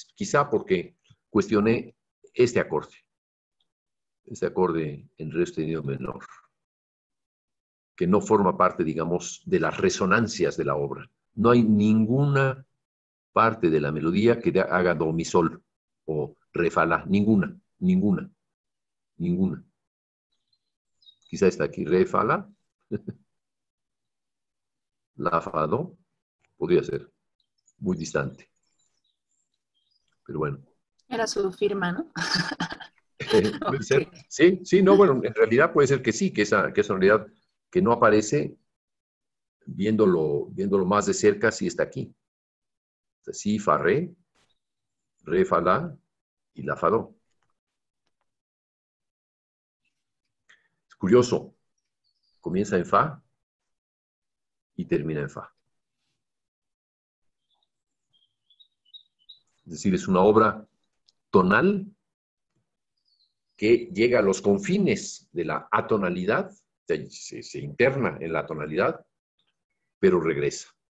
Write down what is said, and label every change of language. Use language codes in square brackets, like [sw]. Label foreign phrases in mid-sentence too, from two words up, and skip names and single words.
[es] Quizá porque cuestioné este acorde en re sostenido menor, que no forma parte, digamos, de las resonancias de la obra. No hay ninguna parte de la melodía que haga do, mi, sol o re, fa, la, ninguna. Quizá está aquí, re, fa, la, fa, do, podría ser muy distante. Pero bueno. Era su firma, ¿no? Puede ser. Sí, no, bueno, en realidad puede ser que sí, que esa sonoridad que no aparece, viéndolo más de cerca, sí está aquí. Sí, fa, re, fa, la y la, fa, do. Es curioso, comienza en fa y termina en fa. Es decir, es una obra tonal que llega a los confines de la atonalidad, se interna en la tonalidad, pero regresa.